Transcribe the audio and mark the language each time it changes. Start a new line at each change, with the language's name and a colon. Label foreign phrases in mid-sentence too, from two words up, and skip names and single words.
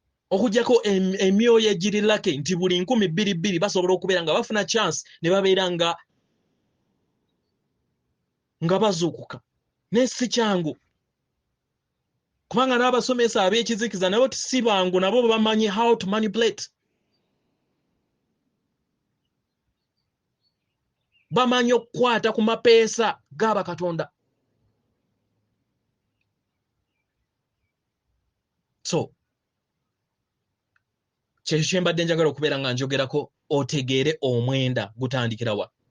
Ganda: Okuggyako em-, emyoyo egiri lucky nti buli nkumi bbiri bbiri basobola okubeera nga bafuna chance ne babeera nga, nga bazuukuka. Naye si kyangu. Kubanga n'abasomesa ab'ekizikiza nabo si bangu, nabo bamanyi
English: how to manipulate.
Ganda: Bamanyi okukwata ku mapeesa ga bakatonda. So, kyekyo kye mbadde njagala okubeera nga njogerako, otegeere omwenda gutandikira wa.